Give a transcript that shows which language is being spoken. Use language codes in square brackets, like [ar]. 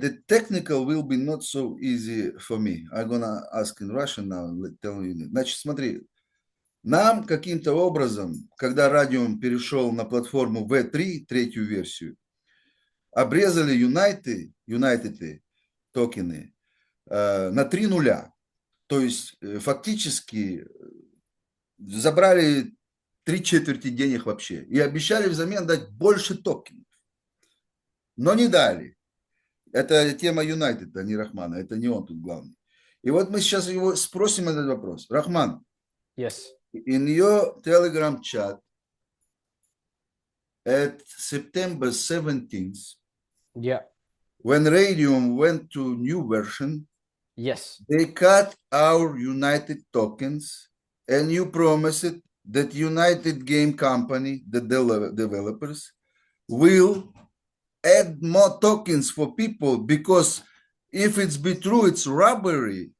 [en] The technical will be not so easy for me. I'm gonna ask in Russian now. Tell you. [ru] Значит, смотри. Нам каким-то образом, когда Радиум перешел на платформу V3, третью версию, обрезали United токены на 3 нуля. То есть фактически забрали 3/4 денег вообще. И обещали взамен дать больше токенов. Но не дали. Это тема Юнайтед, а не Рахмана. Это не он тут главный. И вот мы сейчас его спросим этот вопрос. Рахман, [en] Yes. in your Telegram chat at September 17th, Yeah. when Radium went to new version, Yes. they cut our United tokens, and you promised that United Game Company, the developers, will add more tokens for people because if it's be true, it's robbery.